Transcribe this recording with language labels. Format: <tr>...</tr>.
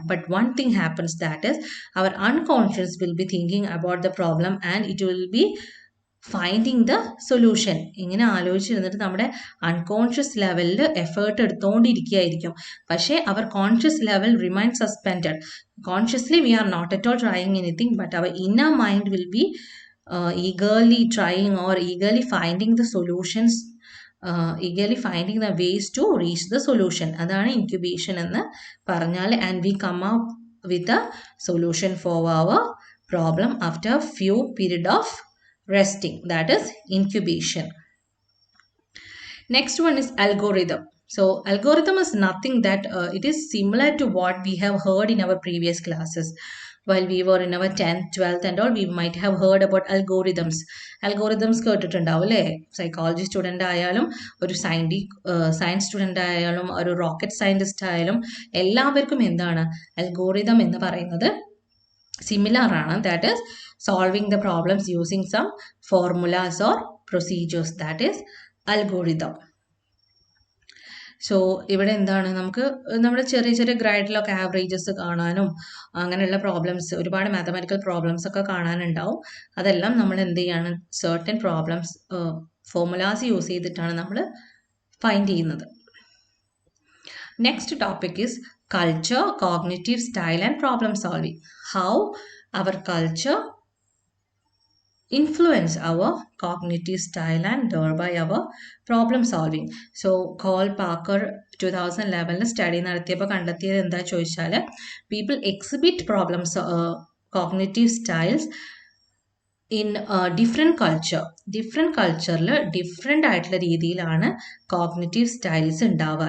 <en>But one thing happens, that is our unconscious will be thinking about the problem and it will be finding the solution.</en> <ml>ഇങ്ങനെ ആലോചിച്ചിരുന്നിട്ട് നമ്മുടെ unconscious ലെവലിൽ effort എടുത്തുകൊണ്ടിരിക്കുകയായിരിക്കും.</ml> <en>പക്ഷേ our conscious level remain suspended. Consciously we are not at all trying anything, but our inner mind will be eagerly trying or eagerly finding the solutions, eagerly finding the ways to reach the solution.</en> <ml>അതാണ് incubation എന്ന് പറഞ്ഞാൽ.</ml> <en>And we come up with a solution for our problem after few period of resting. That is incubation. Next one is algorithm. So algorithm is nothing that it is similar to what we have heard in our previous classes. While we were in our 10th, 12th and all, we might have heard about algorithms.</en> <ml>Algorithms കേട്ടിട്ടുണ്ടാവും അല്ലേ? Psychology student ആയാലും ഒരു science student ആയാലും ഒരു rocket scientist ആയാലും എല്ലാവർക്കും എന്താണ് algorithm എന്ന് പറയുന്നത്</ml> <en>similar</en> <ml>ആണ്,</ml> <en>that is solving the problems using some formulas or procedures, that is algorithm.</en> <ml>So ഇവിടെ എന്താണ്, നമുക്ക് നമ്മുടെ ചെറിയ ചെറിയ ഗ്രൈഡിലൊക്കെ ആവറേജസ് കാണാനും അങ്ങനെയുള്ള പ്രോബ്ലംസ്, ഒരുപാട് മാത്തമാറ്റിക്കൽ പ്രോബ്ലംസ് ഒക്കെ കാണാനുണ്ടാവും. അതെല്ലാം നമ്മൾ എന്ത് ചെയ്യാണ്, സർട്ടൻ പ്രോബ്ലംസ് ഫോർമുലാസ് യൂസ് ചെയ്തിട്ടാണ് നമ്മൾ ഫൈൻഡ് ചെയ്യുന്നത്.</ml> <en>Next topic is culture, cognitive style and problem solving. How our culture influence our cognitive style and thereby our problem solving.</en> <ml>So Cole Parker 2011 study നടത്തിയപ്പോൾ കണ്ടെത്തിയത് എന്താ ചോദിച്ചാൽ,</ml> <en>people exhibit problems cognitive styles in</en> <ml>different കൾച്ചറിൽ different ആയിട്ടുള്ള രീതിയിലാണ് cognitive styles ഉണ്ടാവുക.</ml>